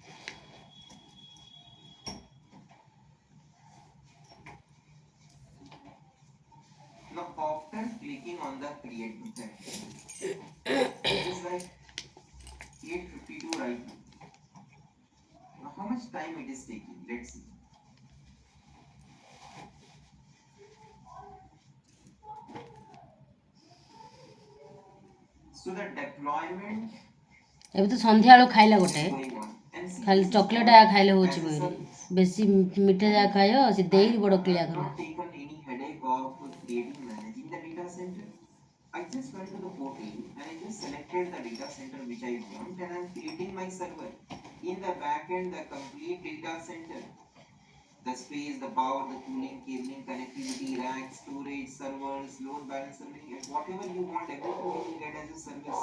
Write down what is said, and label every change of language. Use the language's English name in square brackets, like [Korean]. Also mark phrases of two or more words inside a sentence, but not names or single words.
[English] Now after clicking on the create button, it is like 8:52 right now. Now how much time it is taking? Let's see. So the deployment [Odia] ଏବେ ତ ସନ୍ଧ୍ୟାବେଳୁ ଖାଇଲା ଗୋଟେ [English] is going on. And see, [Odia] ଖାଲି [English] this is [Odia] ଚକୋଲେଟ୍ [English] what [Odia] ଖାଇଲେ ହେଉଛି [English] as a [Odia] ବହିରେ [English] service. [Odia] ବେଶୀ ମିଠା ଯାହା ଖାଇବ ସେ ଦେଇକି ବଡ଼ କ୍ଲିଆ କର [English] Not taken any headache of creating, managing the data center. I just went to the portal and I just selected the data center which I want and I'm creating my server. In the backend, the complete data center, the space, the power, the cooling, cabling, connectivity, rack, storage, servers, load balancer, whatever you want, everything you will get as a service.